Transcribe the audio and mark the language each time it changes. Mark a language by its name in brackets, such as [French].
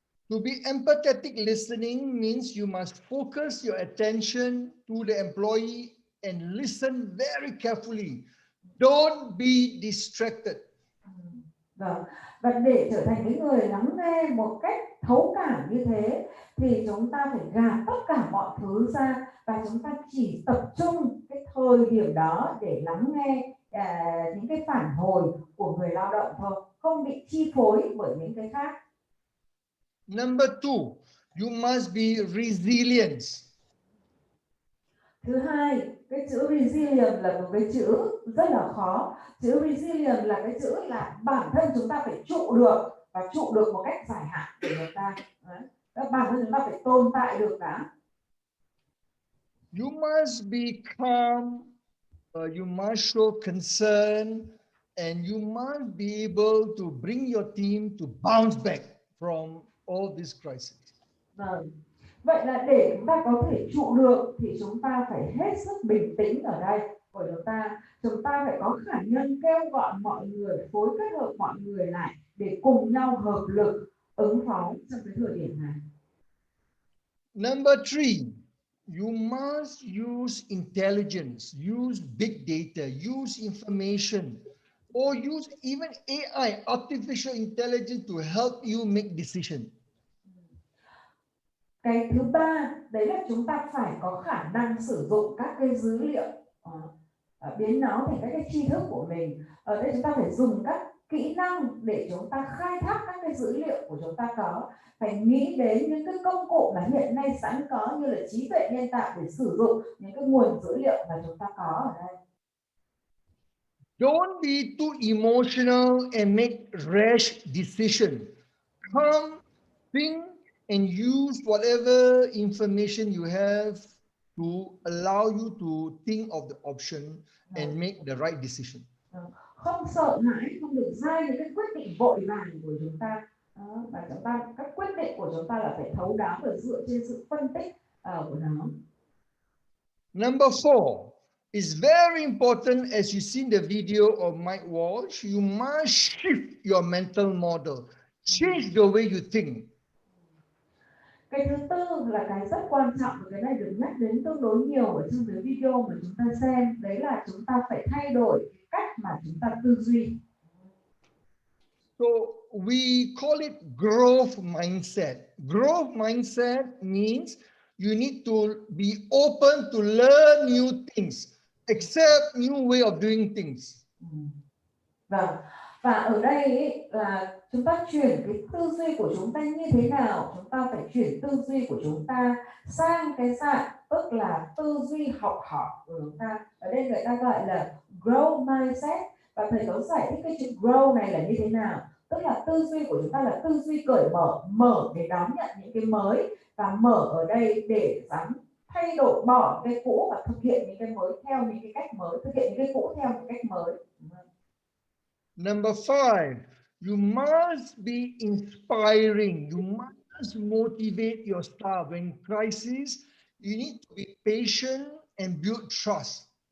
[English] To be empathetic listening means you must focus your attention to the employee and listen very carefully. Don't be distracted. [Vietnamese] Vâng. Và để trở thành cái người lắng nghe một cách thấu cảm như thế thì chúng ta phải gạt tất cả mọi thứ ra, và chúng ta chỉ tập trung cái thời điểm đó để lắng nghe những cái phản hồi của người lao động thôi, không bị chi phối bởi những cái khác. [English] Number two, you must be resilient. [Vietnamese] Thứ hai, cái chữ resilient là một cái chữ rất là khó. Chữ resilient là cái chữ là bản thân chúng ta phải trụ được, và trụ được một cách dài hạn của chúng ta. Bản thân chúng ta phải tồn tại được đã. [English] You must be calm, you must show concern, and you must be able to bring your team to bounce back from all these crises. [Vietnamese] Vậy là để chúng ta có thể trụ được thì chúng ta phải hết sức bình tĩnh ở đây của chúng ta phải có khả năng kêu gọi mọi người, phối kết hợp mọi người lại để cùng nhau hợp lực ứng phó trong cái thời điểm này. [English] Number three, you must use intelligence, use big data, use information, or use even AI, artificial intelligence, to help you make decisions. [Vietnamese] Cái thứ ba, đấy là chúng ta phải có khả năng sử dụng các cái dữ liệu, biến nó thành các cái tri thức của mình. Ở đây chúng ta phải dùng các kỹ năng để chúng ta khai thác các cái dữ liệu của chúng ta có. Phải nghĩ đến những cái công cụ mà hiện nay sẵn có như là trí tuệ nhân tạo để sử dụng những cái nguồn dữ liệu mà chúng ta có ở đây. [English] Don't be too emotional and make rash decisions. Come, think, and use whatever information you have to allow you to think of the option and make the right decision. [Vietnamese] Không sợ hãi, không được ra những cái quyết định vội vàng của chúng ta. Và các quyết định của chúng ta là phải thấu đáo và dựa trên sự phân tích của nó. [English] Number four is very important, as you see in the video of Mike Walsh. You must shift your mental model, change the way you think. [Vietnamese] Cái thứ tư là cái rất quan trọng và cái này được nhắc đến tương đối nhiều ở trong cái video mà chúng ta xem, đấy là chúng ta phải thay đổi cái cách mà chúng ta tư duy. [English] So we call it growth mindset. Growth mindset means you need to be open to learn new things, accept new way of doing things. [Vietnamese] Vâng. Và ở đây ấy, là chúng ta chuyển cái tư duy của chúng ta như thế nào? Chúng ta phải chuyển tư duy của chúng ta sang cái dạng tức là tư duy học hỏi của chúng ta. Ở đây người ta gọi là grow mindset, và thầy có giải thích cái chữ grow này là như thế nào. Tức là tư duy của chúng ta là tư duy cởi mở, mở để đón nhận những cái mới, và mở ở đây để dám thay đổi, bỏ cái cũ và thực hiện những cái mới theo những cái cách mới, thực hiện những cái cũ theo những cách mới. [English] Number 5, you must be inspiring. You must motivate your staff. When crisis, you need to be patient and build trust.